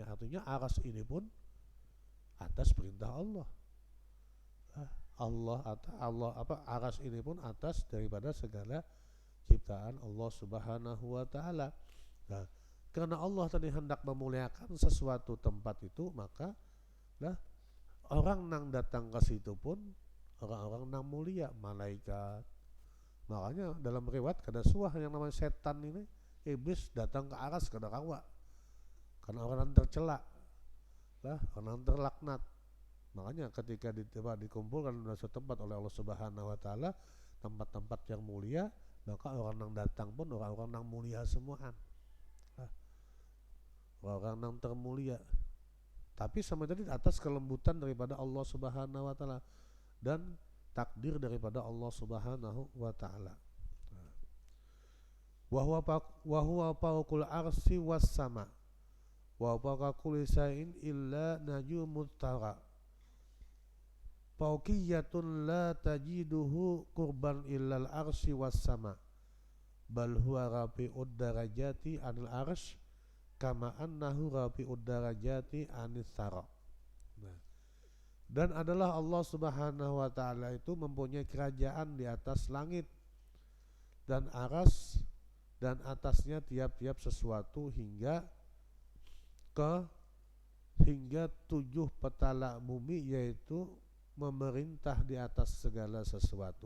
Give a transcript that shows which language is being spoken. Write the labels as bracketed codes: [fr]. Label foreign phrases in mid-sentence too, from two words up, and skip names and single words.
[id] Artinya aras ini pun atas perintah Allah. Aras ini pun atas daripada segala ciptaan Allah [ar] سبحانه وتعالى. [id] Nah, karena Allah tadi hendak memuliakan sesuatu tempat itu, maka orang nang datang ke situ pun orang-orang nang mulia, malaikat. [bjn] Makanya dalam riwayat kada suah yang namanya setan ini, iblis datang ke aras kada kawa. [id] Karena orang tercela, orang terlaknat. Makanya ketika dikumpulkan dalam suatu tempat oleh Allah [ar] سبحانه وتعالى, [id] tempat-tempat yang mulia, maka orang yang datang pun orang-orang yang mulia semuaan. Orang yang termulia. Tapi sama tadi atas kelembutan daripada Allah [ar] سبحانه وتعالى [id] dan takdir daripada Allah [ar] سبحانه وتعالى. وهو فوق العرش والسما. وفوق كل شيء إلا نجوم الثرى. فوقية لا تجده قربا إلا العرش والسما. بل هو رفيع الدرجات عن العرش كما أنه رفيع الدرجات عن الثرى. [id] Nah, dan adalah Allah [ar] سبحانه وتعالى [id] itu mempunyai kerajaan di atas langit dan aras dan atasnya tiap-tiap sesuatu hingga 7 petala bumi, yaitu memerintah di atas segala sesuatu.